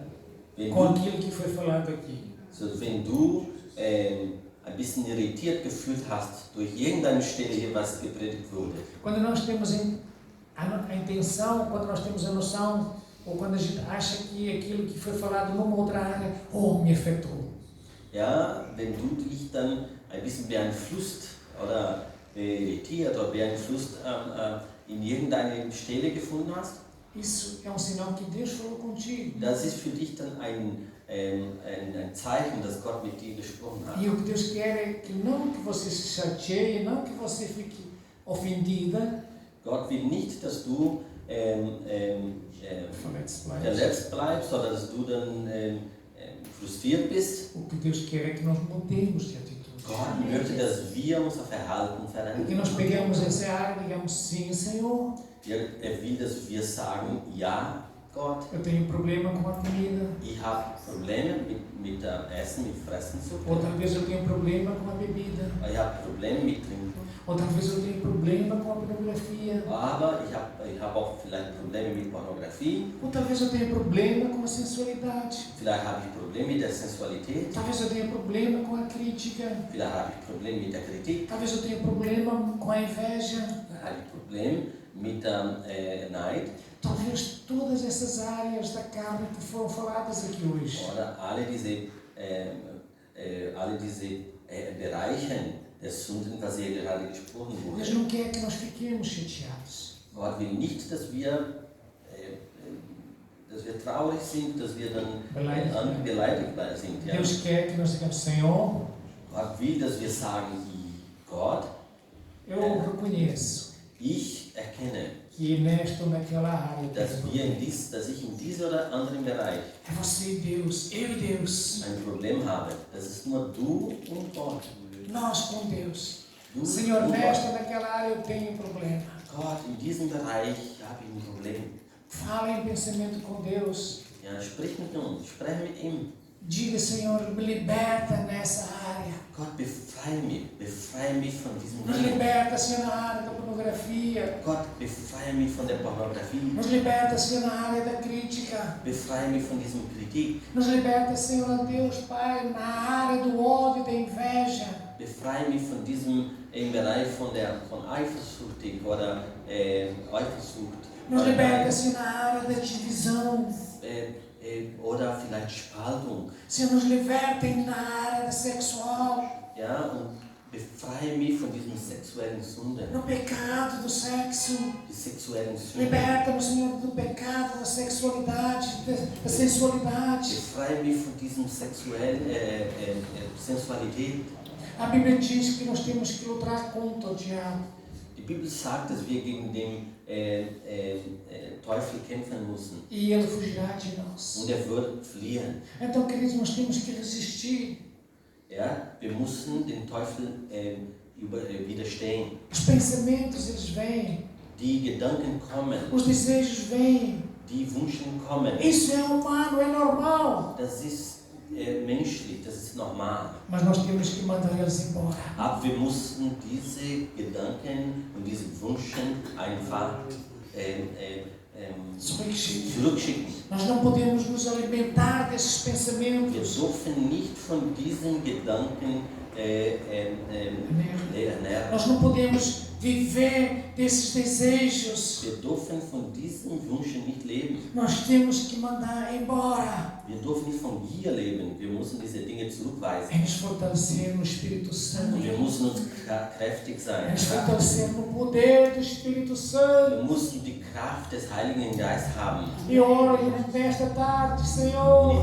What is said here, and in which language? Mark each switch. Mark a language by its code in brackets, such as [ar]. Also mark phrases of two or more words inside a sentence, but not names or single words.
[de] Wenn [pt] com [de] du, [pt] aquilo que foi falado aqui, [de] so, wenn du ein bisschen irritiert gefühlt hast durch irgendeine Stelle hier, was gepredigt wurde. [pt] quando nós temos a intenção, quando nós temos a noção, ou quando a gente acha que aquilo que foi falado numa outra área, me afetou. [de] Ja, wenn du dich dann ein bisschen beeinflusst oder irritiert oder beeinflusst in irgendeine Stelle gefunden hast, [pt] Isso é sinal que Deus falou contigo. [de] das ist für dich dann ein Zeichen, dass Gott mit dir gesprochen hat. [pt] E o que Deus quer é que não que você se chateie, não que você fique ofendida, [de] Gott will nicht, dass du verletzt bleibst oder dass du dann frustriert bist. [pt] O que Deus quer é que nós mudemos de atitude. [de] Gott möchte, dass wir unser Verhalten [pt] Que nós [de] verändern. [pt] peguemos essa área e digamos, sim, Senhor, [de] Er will, dass wir sagen, ja, Gott, [pt] eu tenho problema com a comida. [de] ich habe Probleme mit dem Essen, mit Fressen zu [pt] Ou [de] tun. [pt] talvez eu tenha problema com a bebida. [de] Ich habe Probleme mit Trinken. [pt] Ou talvez eu tenha problema com a pornografia. [de] Aber ich hab auch vielleicht Probleme mit Pornografie. [pt] Ou talvez eu tenha problema com a sensualidade. [de] Vielleicht habe ich Probleme mit der Sensualität. [pt] Talvez eu tenha problema com a crítica. [de] Vielleicht habe ich Probleme mit der Kritik. [pt] Talvez eu tenha problema com a inveja. [de] Vielleicht habe ich Probleme mit dem Neid. [pt] Talvez todas essas áreas da carne que foram faladas aqui hoje. [de] Oder alle diese Bereiche der Sünden, was hier gerade gesprochen [pt] Deus [de] wurde. [pt] não quer que nós fiquemos chateados. [de] Gott will nicht, dass wir traurig sind, dass wir dann beleidigt sind. Ja. [pt] Deus quer que nós digamos, Senhor, [de] Gott will, dass wir sagen, Gott, [pt] Eu reconheço [de] Ich erkenne, [pt] que nesta ou naquela área [de] dass ich in diesem oder anderen Bereich [pt] é você e Deus, eu e Deus, [de] ein Problem habe. Das ist nur du und Gott. [pt] nós com Deus. [de] Du [pt] Senhor, [de] und [pt] nesta ou [de] Gott. [pt] naquela área eu tenho um problema. [de] Gott, in diesem Bereich habe ich ein Problem. [pt] Fala em pensamento com Deus. [de] Ja, sprich mit uns, sprech mit ihm. [pt] Diga, Senhor, me liberta nessa área. [de] Gott, befreie mich von diesem [pt] Nos [de] Ding. [pt] liberta, Senhor, na área da pornografia. [de] Gott, befreie mich von der Pornografie. [pt] Nos liberta, Senhor, na área da crítica. [de] Befreie mich von diesem Kritik. [pt] Nos liberta, Senhor, ó Deus, Pai, na área do ódio e da inveja. [de] Befreie mich von diesem im Bereich von Eifersucht oder Eifersucht. [pt] Nos liberta, Senhor, na área da divisão. [de] Oder vielleicht Spaltung. [pt] Senhor, nos liberta na área da sexual. [de] Ja, und befreie mich von diesem sexuellen Sünde. [pt] No pecado do sexo. [de] Die sexuellen Sünde. [pt] Liberta-nos, Senhor, do pecado, da sexualidade, da sensualidade. [de] Befreie mich von diesem sexuellen Sensualität. [pt] A Bíblia diz que nós temos que lutar contra o diabo. [de] Die Bibel sagt, dass wir gegen den Teufel kämpfen müssen. [pt] E ele fugirá de nós. [de] Und wird fliehen. [pt] Então, queridos, nós temos que resistir. [de] Ja, wir müssen den Teufel widerstehen. [pt] Os pensamentos, eles vêm. [de] Die Gedanken kommen. [pt] Os desejos vêm. [de] Die Wünsche kommen. [pt] Isso é humano, é normal. [de] Das ist menschlich, das ist normal. [pt] Mas nós temos que mandar eles embora. [de] Aber wir mussten diese Gedanken und diese Wünsche einfach zurückschicken. [pt] Nós não podemos nos alimentar desses [de] Wir [pt] pensamentos. [de] dürfen nicht von diesen Gedanken ernähren. [pt] Nós não podemos viver desses desejos. [de] Wir dürfen von diesen Wünschen nicht leben. [pt] Nós temos que mandar embora. [de] Wir dürfen nicht von Gier leben. Wir müssen diese Dinge zurückweisen. [pt] É nos fortalecer no Espírito Santo. [de] Und wir müssen uns kräftig [pt] É [de] sein. [pt] nos fortalecer no poder do Espírito [de] Wir [pt] Santo. [de] müssen die Kraft des Heiligen Geistes haben. [pt] E oro nesta tarde, [de] Und [pt] Senhor,